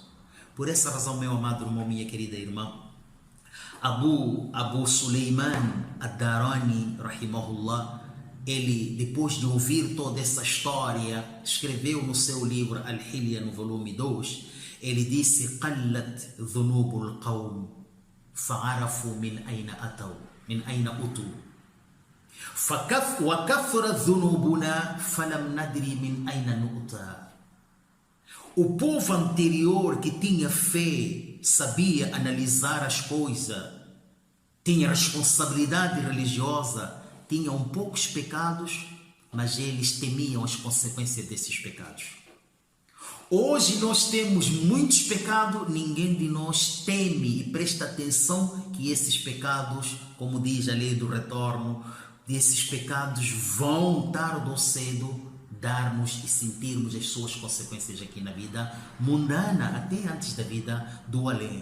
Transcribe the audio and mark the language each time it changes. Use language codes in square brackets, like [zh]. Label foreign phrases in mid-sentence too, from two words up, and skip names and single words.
[pt] Por essa razão, meu amado irmão, minha querida irmã, Abu Suleiman Ad-Darani, rahimahullah, ele, depois de ouvir toda essa história, escreveu no seu livro Al-Hilya, no volume 2, ele disse, [ar] قَلَّتْ ذُنُوبُ الْقَوْمِ فَعَرَفُوا مِنْ أَيْنَ أُتُوا وَكَثْرَتْ ذُنُوبُنَا فَلَمْ نَدْرِ مِنْ أَيْنَ نُؤْتَى. [pt] O povo anterior que tinha fé, sabia analisar as coisas, tinha responsabilidade religiosa, tinham poucos pecados, mas eles temiam as consequências desses pecados. Hoje nós temos muitos pecados, ninguém de nós teme e presta atenção que esses pecados, como diz a lei do retorno, esses pecados vão tarde ou cedo darmos e sentirmos as suas consequências aqui na vida mundana, até antes da vida do além.